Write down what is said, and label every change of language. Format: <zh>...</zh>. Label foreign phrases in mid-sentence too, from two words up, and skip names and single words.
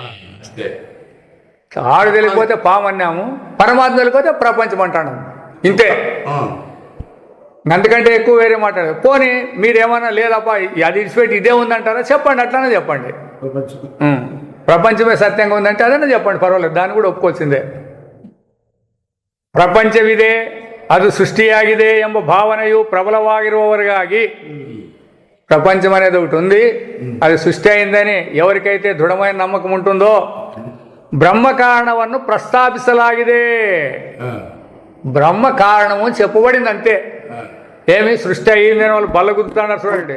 <te>ఆడు తెలియకపోతే పాము అన్నాము, పరమాత్మ తెలియకపోతే ప్రపంచం అంటాను. ఇంతే, అంతకంటే ఎక్కువ వేరే మాట్లాడదు. పోనీ మీరేమన్నా లేదప్పా అది ఇడిచిపెట్టి ఇదే ఉందంటారా? చెప్పండి, అట్లానే చెప్పండి. ప్రపంచమే సత్యంగా ఉందంటే అదనే చెప్పండి, పర్వాలేదు, దాన్ని కూడా ఒప్పుకోవాల్సిందే.</te> <kn>ಪ್ರಪಂಚವಿದೆ, ಅದು ಸೃಷ್ಟಿಯಾಗಿದೆ ಎಂಬ ಭಾವನೆಯು ಪ್ರಬಲವಾಗಿರುವವರಿಗಾಗಿ</kn> <te>ప్రపంచం అనేది ఒకటి ఉంది, అది సృష్టి అయిందని ఎవరికైతే దృఢమైన నమ్మకం ఉంటుందో</te> <kn>ಬ್ರಹ್ಮ ಕಾರಣವನ್ನು ಪ್ರಸ್ತಾವಿಸಲಾಗಿದೆ.</kn> <te>బ్రహ్మ కారణము చెప్పబడింది అంతే. ఏమి సృష్టి అయ్యిందని వాళ్ళు బల్లగుద్దుతున్నారు చూడండి.</te>